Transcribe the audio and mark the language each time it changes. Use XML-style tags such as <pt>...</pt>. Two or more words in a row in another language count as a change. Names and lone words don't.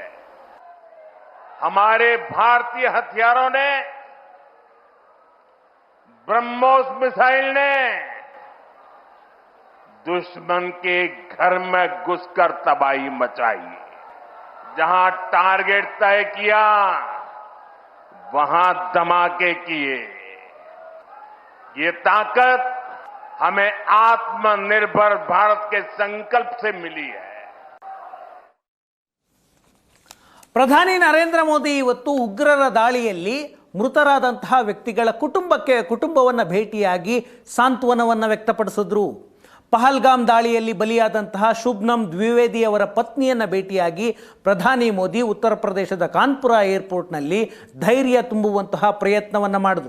<hi>हमारे भारतीय हथियारों ने, ब्रह्मोस मिसाइल ने दुश्मन के घर में घुसकर तबाही मचाई. जहां टारगेट तय किया वहां धमाके किए. ये ताकत हमें आत्मनिर्भर भारत के संकल्प से मिली है.</hi> <kn>ಪ್ರಧಾನಿ ನರೇಂದ್ರ ಮೋದಿ ಇವತ್ತು ಉಗ್ರರ ದಾಳಿಯಲ್ಲಿ ಮೃತರಾದಂತಹ ವ್ಯಕ್ತಿಗಳ ಕುಟುಂಬವನ್ನು ಭೇಟಿಯಾಗಿ ಸಾಂತ್ವನವನ್ನು ವ್ಯಕ್ತಪಡಿಸಿದ್ರು. ಪಹಲ್ಗಾಮ್ ದಾಳಿಯಲ್ಲಿ ಬಲಿಯಾದಂತಹ ಶುಭ್ನಂ ದ್ವಿವೇದಿ ಅವರ ಪತ್ನಿಯನ್ನು ಭೇಟಿಯಾಗಿ ಪ್ರಧಾನಿ ಮೋದಿ ಉತ್ತರ ಪ್ರದೇಶದ ಕಾನ್ಪುರ ಏರ್ಪೋರ್ಟ್ನಲ್ಲಿ ಧೈರ್ಯ ತುಂಬುವಂತಹ ಪ್ರಯತ್ನವನ್ನು ಮಾಡಿದ್ರು.</kn>